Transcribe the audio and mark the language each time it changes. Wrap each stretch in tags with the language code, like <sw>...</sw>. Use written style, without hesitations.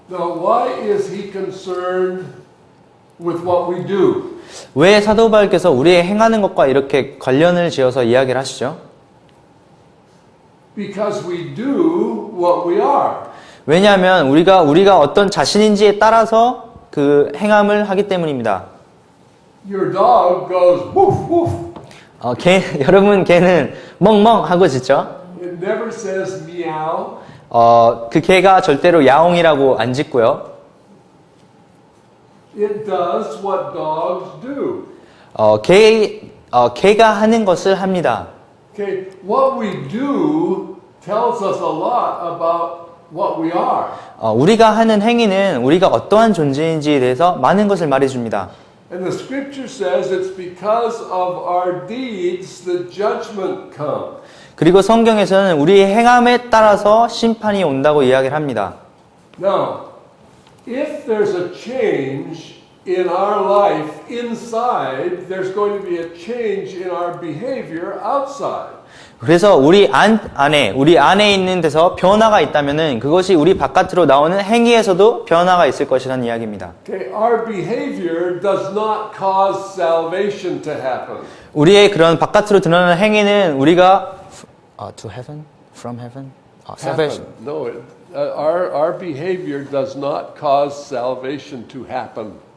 <en>Now, why is he concerned with what we do?</en> <ko>왜 사도 바울께서 우리의 행하는 것과 이렇게 관련을 지어서 이야기를 하시죠?</ko> <en>Because we do what we are.</en> <ko>왜냐하면 우리가 어떤 자신인지에 따라서 그 행함을 하기 때문입니다.</ko> <en>Your dog goes woof woof.</en> <ko>여러분 개는 멍멍 하고 짖죠?</ko> <en>It never says meow.</en> <ko>그 개가 절대로 야옹이라고 안 짖고요.</ko> <en>It does what dogs do.</en> <ko>개가 하는 것을 합니다.</ko> <en>Okay, what we do tells us a lot about what we are.</en> <ko>우리가 하는 행위는 우리가 어떠한 존재인지에 대해서 많은 것을 말해줍니다.</ko> <en>And the scripture says it's because of our deeds that judgment comes.</en> <ko>그리고 성경에서는 우리의 행함에 따라서 심판이 온다고 이야기를 합니다.</ko> <en>Now, if there's a change in our life inside, there's going to be a change in our behavior outside.</en> <ko>그래서 우리 안에 있는 데서 변화가 있다면은 그것이 우리 바깥으로 나오는 행위에서도 변화가 있을 것이라는 이야기입니다.</ko> <en>Okay, our behavior does not cause salvation to happen.</en> <ko>우리의 그런 바깥으로 드러나는 행위는 우리가</ko> <en>to heaven, from heaven, salvation. No, our behavior does not cause salvation to happen.</en>